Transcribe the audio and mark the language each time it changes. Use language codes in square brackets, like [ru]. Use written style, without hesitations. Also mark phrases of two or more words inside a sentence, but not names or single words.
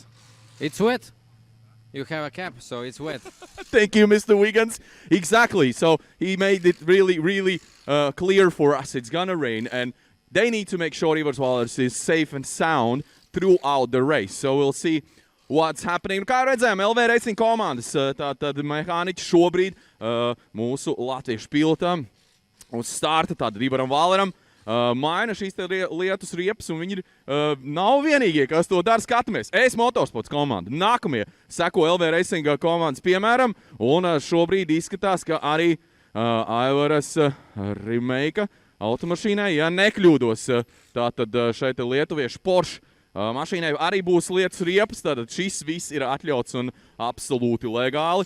[en] It's wet. You have a cap, so it's wet. Thank you, Mr. Wiggins. Exactly. So he made it really clear for us. It's gonna rain, and they need to make sure Ivars Valers is safe and sound throughout the race. So we'll see what's happening. [lv] Kā redzējām, LV Racing komandas, tātad mehāniķi šobrīd mūsu latviešu pilotam uz starta, tātad Ivaram Valeram, maina šīs lietus riepas, un viņi nav vienīgie, kas to dara. Skatāmies, Motorsports komanda. Nākamie seko LV Racing komandas piemēram, un šobrīd izskatās, ka arī Aivaras remake automašīnai, ja nekļūdos, tātad šeit lietuviešu Porsche mašīnai arī būs lietas riepas, tātad šis viss ir atļauts un absolūti legāli.